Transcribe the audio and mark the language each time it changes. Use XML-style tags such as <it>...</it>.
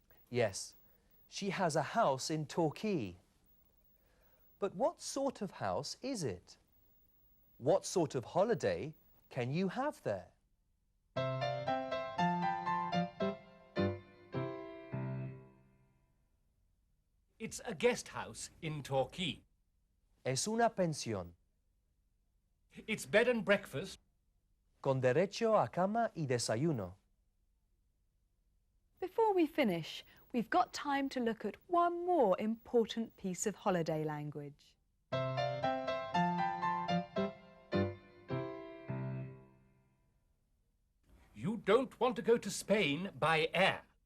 <en>Yes, she has a house in Torquay. But what sort of house is it? What sort of holiday can you have there? It's a guest house in Torquay.</en> <es>Es una pensión,</es> <en>It's bed and breakfast.</en> <es>con derecho a cama y desayuno.</es> <en>Before we finish, we've got time to look at one more important piece of holiday language. You don't want to go to Spain by air.</en>